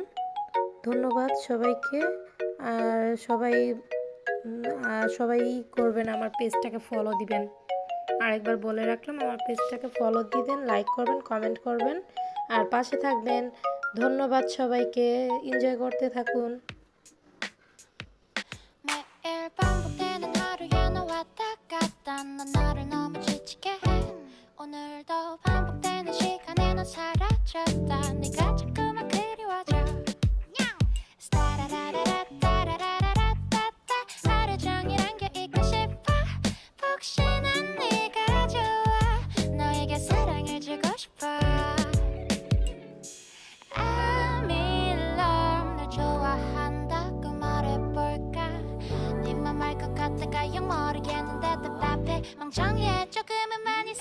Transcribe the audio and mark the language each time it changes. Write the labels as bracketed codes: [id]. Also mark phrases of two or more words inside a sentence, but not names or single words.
[bn] ধন্যবাদ সবাইকে। আর সবাই করবেন, আমার পেজটাকে ফলো দিবেন। আরেকবার বলে রাখলাম, আমার পেজটাকে ফলো দিবেন, লাইক করবেন, কমেন্ট করবেন আর পাশে থাকবেন। ধন্যবাদ সবাইকে, এনজয় করতে থাকুন। [ko] 매일 반복되는 하루에 너 왔다 갔다 난 나를 너무 지치게 해 오늘도 반복되는 시간에 넌 사라졌다 네가 자꾸만 그리워져 스타라라라라따라라라따따 하루 종일 안겨있고 싶어 혹시나 네가 좋아 너에게 사랑을 주고 싶어 [en] I'm in love [ko] 널 좋아한다고 말해볼까 네맘 알 것 같다가 영 모르겠는데 답답해 멍청해 조금은 말